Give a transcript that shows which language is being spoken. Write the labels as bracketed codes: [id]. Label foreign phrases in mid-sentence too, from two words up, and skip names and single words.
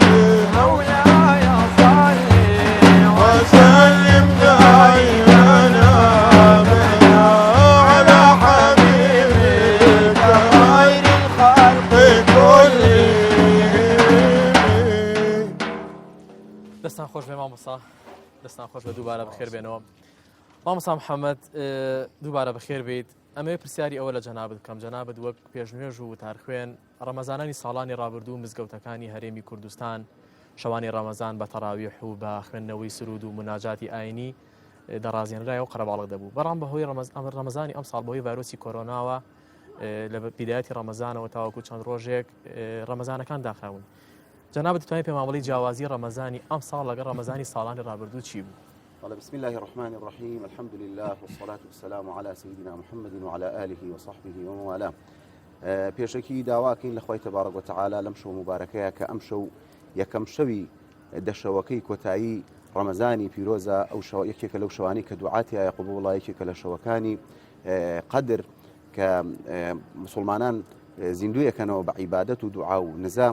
[ar] مولاي صل وسلم دائما أبدا على حبيبك خير الخلق كلهم. [ckb] دەستان خۆش بێ مامۆستا، دەستان خۆش بە دووبارە بەخێر بێنەوە. مامۆستا محەممەد دووبارە بەخێر بیت. ئەمەوێ پرسیاری ئەوە لە جەنابەت بکەم. جەنابەت وەک پێشنوێژ و وتارخوێن ڕەمەزانانی ساڵانی ڕابردوو مزگەوتەکانی هەرێمی کوردستان شەوانی ڕەمەزان بە تەراویح و بە خوێندنەوەی سرود و مناجاتی ئاینی دەڕازێنرایەوە و قەرەباڵغ دەبوو. بەڕام بەهۆی ڕەمەزانی ئەم ساڵ بەهۆی ڤایرۆسی کۆرۆناوە لە بیدایەتی ڕەمەزانەوە تاوەکو چەند ڕۆژێک ڕەمەزانەکان داخراون. جەنابەت دەتوانێت پێماوەڵی جیاوازی ڕەمەزانی ئەم ساڵ لەگەڵ ڕەمەزانی ساڵانی ڕابردوو چی بوو؟ [ar] بسم الله الرحمن الرحيم الحمد لله والصلاة والسلام على سيدنا محمد وعلى آله وصحبه ومن والاه. [ckb] پێشەکی داواکەین لە خۆی [ar] تەبارەک وتعالى [ckb] لەم شەو مبارەکەیە کە ئەم شەو یەکەم شەوی دەشەوەکەی کۆتایی ڕەمەزانی پیرۆزە ئەو یەکێکە لەو شەوانی کە دوعاتیایە قبوڵە یەکێکە لە شەوەکانی قەدر کە مسلمانان زیندوویەکەنەوە بە عیبادەت و دوعا و نزا.